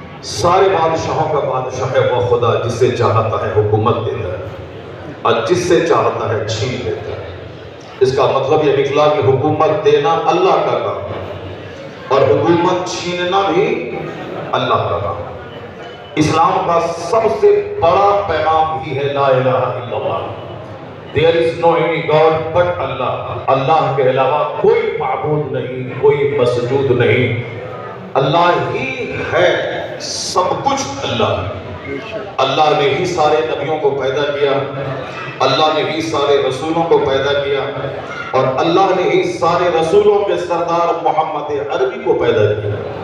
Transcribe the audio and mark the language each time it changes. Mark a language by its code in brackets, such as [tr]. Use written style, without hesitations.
[ur] سارے بادشاہوں کا بادشاہ ہے وہ خدا, جس سے چاہتا ہے حکومت دیتا ہے, اور جس سے چاہتا ہے چھین لیتا ہے. اس کا مطلب یہ نکلا کہ حکومت دینا اللہ کا کام ہے, اور حکومت چھیننا بھی اللہ کا کام ہے. اسلام کا سب سے بڑا پیغام ہی ہے [ar] لا الہ الا اللہ. [en] There is no any God but Allah. [ur] اللہ کے علاوہ کوئی معبود نہیں, کوئی مسجود نہیں. اللہ ہی ہے, سب کچھ اللہ ہے. اللہ نے ہی سارے نبیوں کو پیدا کیا, اللہ نے ہی سارے رسولوں کو پیدا کیا, اور اللہ نے ہی سارے رسولوں کے سردار محمد عربی کو پیدا کیا.